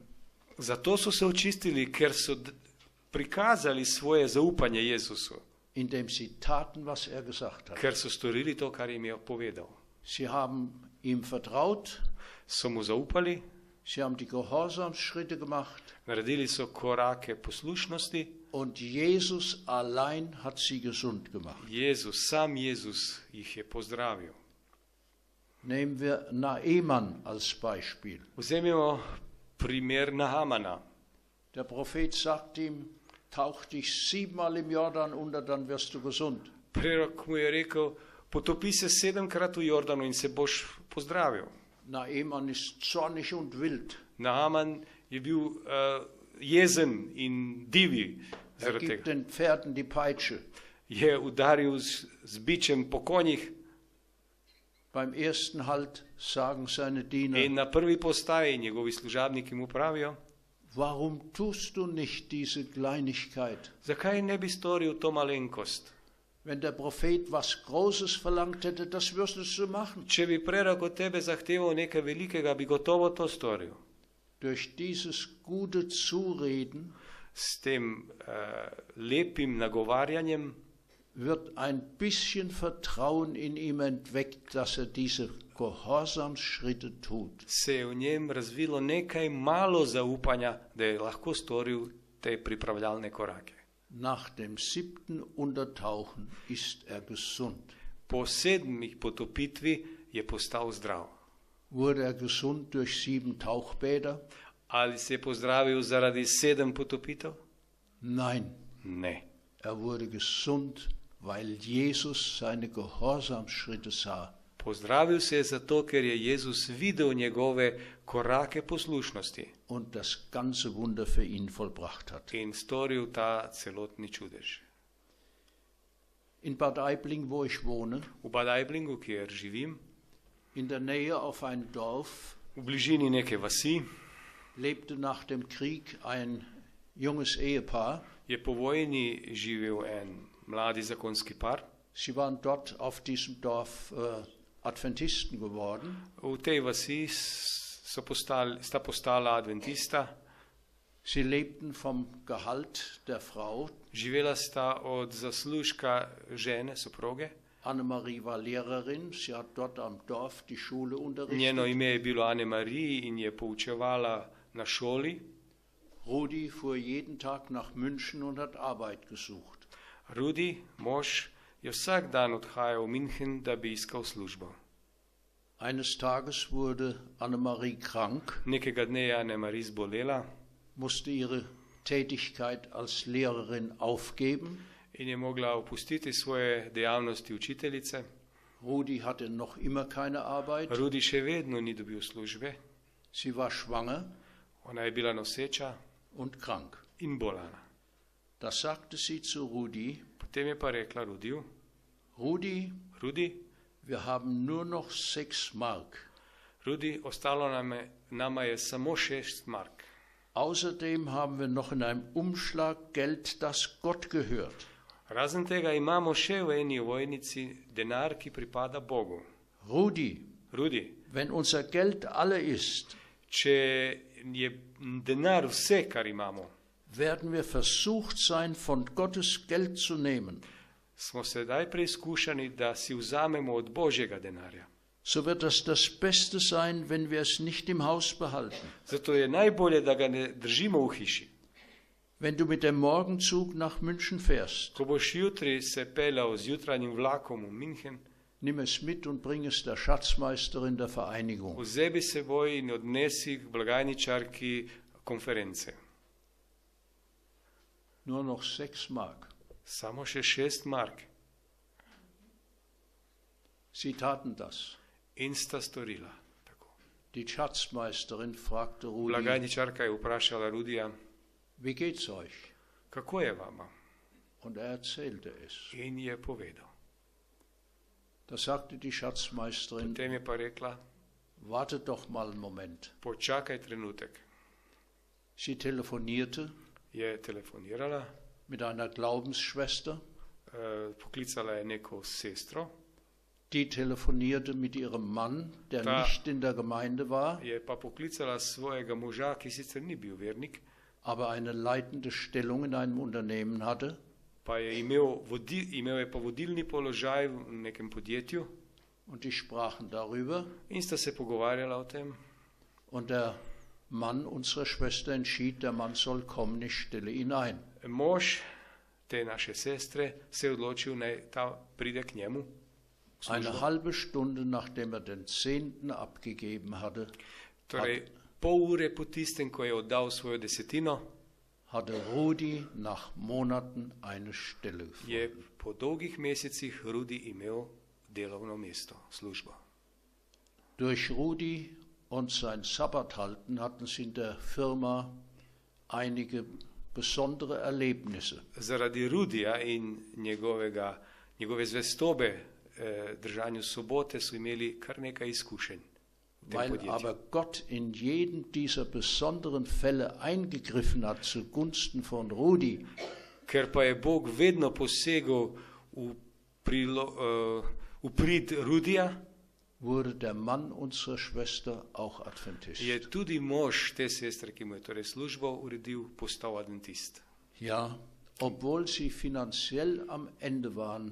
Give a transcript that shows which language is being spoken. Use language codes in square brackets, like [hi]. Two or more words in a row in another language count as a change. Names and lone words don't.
[sl] Zato so se očistili, ker so prikazali svoje zaupanje Jezusu. [de] Indem sie taten, was er gesagt hat. [sl] Ker so storili to, kar jim je povedal. [de] Sie haben ihm vertraut, [sl] So mu zaupali, [de] sie haben die Gehorsamsschritte gemacht [sl] naredili so korake poslušnosti. [de] und Jesus allein hat sie gesund gemacht. [sl] Sam Jezus jih je pozdravil. [de] Nehmen wir Naaman als Beispiel. [sl] Vzemimo primer Nahamana. [de] Der Prophet sagt ihm, tauch dich 7-mal im Jordan unter, dann wirst du gesund. [sl] Prerok mu je rekel, potopi se 7-krat v Jordanu in se boš pozdravil. [de] Naaman ist zornig und wild. [sl] Nahaman je bil jezen in divi [de] Er [sl] zaradi [de] gibt [sl] tega. [de] den Pferden die Peitsche. [sl] Je udaril z bičem po konjih [de] Beim ersten Halt sagen seine Diener, [sl] in na prvi postaji njegovi služabniki mu pravijo, [de] warum tust du nicht diese Kleinigkeit? [sl] zakaj ne bi storil to malenkost? [de] Wenn der Prophet was Großes verlangt hätte, das würdest du machen. [sl] Če bi prerok od tebe zahteval nekaj velikega, bi gotovo to storil. [de] Durch dieses gute Zureden [sl] S tem lepim nagovarjanjem [de] wird ein bisschen Vertrauen in ihm entweckt, dass er diese Gehorsamsschritte tut. [sl] se je v njem razvilo nekaj malo zaupanja, da je lahko storil te pripravljalne korake. [de] Nach dem 7. Untertauchen ist er gesund. [sl] Po 7 potopitvi je postal zdrav. [de] Wurde er gesund durch 7 Tauchbäder? [sl] Ali se je pozdravil zaradi 7 potopitev? [de] Nein, [sl] Ne. [de] er wurde gesund, weil Jesus seine Gehorsamsschritte sah. [sl] Pozdravil se je zato, ker je Jezus videl njegove korake poslušnosti [de] Und das ganze Wunder für ihn vollbracht hat. [sl] in storil ta celotni čudež. [de] In Bad Aibling, wo ich wohne, [sl] V Bad Aiblingu, kjer živim, [de] in der Nähe auf ein Dorf, [sl] v bližini neke vasi, [de] lebte nach dem Krieg ein junges Ehepaar. [sl] je po vojni živel en mladi zakonski par. [de] Sie waren dort auf diesem Dorf Adventisten geworden. [sl] V tej vasi sta postala adventista. [de] Sie lebten vom Gehalt der Frau. [sl] Živela sta od zaslužka žene, soproge. [de] Annemarie war Lehrerin, sie hat dort am Dorf die Schule [sl] Njeno [de] unterrichtet. [sl] ime je bilo Annemarie in je poučevala na šoli. [de] Rudi fuhr jeden Tag nach München und hat Arbeit gesucht. [sl] Rudi, mož, je vsak dan odhajal v München, da bi iskal službo. [de] Eines Tages wurde Annemarie krank, [sl] Nekega dne je Annemarie zbolela [de] musste ihre Tätigkeit als Lehrerin aufgeben. [sl] in je mogla opustiti svoje dejavnosti učiteljice. [de] Rudi hatte noch immer keine Arbeit. [sl] Rudi še vedno ni dobil službe. [de] Sie war schwanger [sl] Ona je bila noseča [de] und krank. [sl] in bolana. [de] Da sagte sie zu Rudi: [sl] Potem je pa rekla Rudiju: Rudi, Rudi, [de] wir haben nur noch 6 Mark. [sl] Rudi, ostalo nama je samo 6 mark. [de] Außerdem haben wir noch in einem Umschlag Geld, das Gott gehört. [sl] Razen tega imamo še v eni ovojnici denar, ki pripada Bogu. Rudi, Rudi, [de] wenn unser Geld alle ist, [sl] če je denar vse, kar imamo, [de] werden wir versucht sein, von Gottes Geld zu nehmen. [sl] smo sedaj preizkušani, da si vzamemo od Božjega denarja. [de] So wird das Beste sein, wenn wir es nicht im Haus behalten. [sl] Zato je najbolje, da ga ne držimo v hiši. [de] Wenn du mit dem Morgenzug nach München fährst, [sl] Ko boš jutri se peljal z jutranjim vlakom v München, [de] nimm es mit und bring es der Schatzmeisterin der Vereinigung. [sl] vzebi seboj in odnesi k blagajničarki konference. [de] Nur noch 6 Mark. [sl] Samo še 6 mark. [de] Sie taten das. [sl] In sta storila tako. [de] Die Schatzmeisterin fragte Rudi: [sl] Blagajničarka je vprašala Rudija: [de] Wie geht's euch? [sl] kako je vama? [de] Und er erzählte es. [sl] In je povedal. [de] Da sagte die Schatzmeisterin: [sl] Potem je pa rekla: [de] Warte doch mal einen Moment. [sl] počakaj trenutek. [de] Sie telefonierte [sl] Je telefonirala, [de] mit einer Glaubensschwester, [sl] poklicala je neko sestro, [de] die telefonierte mit ihrem Mann, der [sl] Da- [de] nicht in der Gemeinde war, [sl] je pa poklicala svojega moža, ki sicer ni bil vernik, [de] aber eine leitende Stellung in einem Unternehmen hatte. [sl] pa je imel je pa vodilni položaj v nekem podjetju [de] Und die sprachen darüber. [sl] in sta se pogovarjala o tem. [de] Und der Mann unserer Schwester entschied, der Mann soll kommen, ich stelle ihn ein. [sl] Mož te naše sestre se je odločil, naj ta pride k njemu. v službo. [de] Eine halbe Stunde nachdem er den 10. abgegeben hatte, [sl] Torej, pol ure po tistem, ko je oddal svojo desetino, [de] hatte Rudi nach Monaten eine Stelle [sl] je [de] gefunden. [sl] po dolgih mesecih Rudi imel delovno mesto, službo. [de] Durch Rudi und sein Sabbathalten hatten sie in der Firma einige besondere Erlebnisse. [sl] Zaradi Rudija in njegove zvestobe držanju sobote so imeli kar nekaj izkušenj v tem [de] Weil [sl] podjetju. [de] aber Gott in jedem dieser besonderen Fälle eingegriffen hat zugunsten von Rudi, [sl] Ker pa je Bog vedno posegal v prid Rudija, [de] wurde der Mann unserer Schwester auch Adventist. [sl] je tudi mož te sestre, ki mu je torej službo uredil, postal adventist. [de] Ja, obwohl sie finanziell am Ende waren,